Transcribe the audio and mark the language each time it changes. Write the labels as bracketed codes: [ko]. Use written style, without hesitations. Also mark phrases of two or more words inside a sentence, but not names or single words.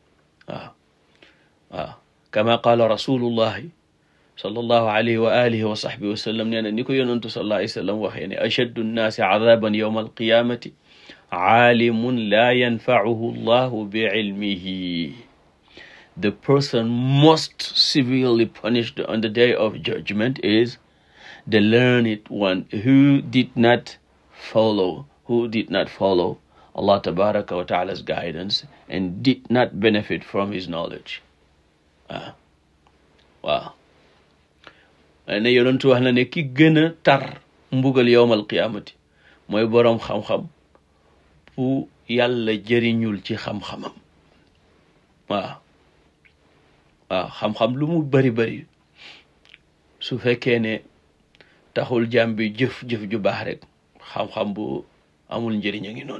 [ar] waaw كما قال رسول الله صلى الله عليه وعلى آله وصحبه وسلم, [wo] nee na ni ko yonantu [ar] صلى الله عليه وسلم [wo] waxee ne [ar] أشد الناس عذابا يوم القيامة عالم لا ينفعه الله بعلمه. [en] The person most severely punished on the day of judgment is the learned one who did not follow [ar] الله تبارك وتعالى's [en] guidance and did not benefit from his knowledge. [wo] waaw ne yonentu wax na ne ki gën a tar mbugal [ar] يوم القيامة [wo] mooy boroom xam-xam bu yàlla jëriñul ci xam-xamam. waaw waaw xam-xam lu mu bari bari su fekkee ne taxul jàmm bi jëf ju baax rek xam-xam bu amul njëriñ a ngi noonu.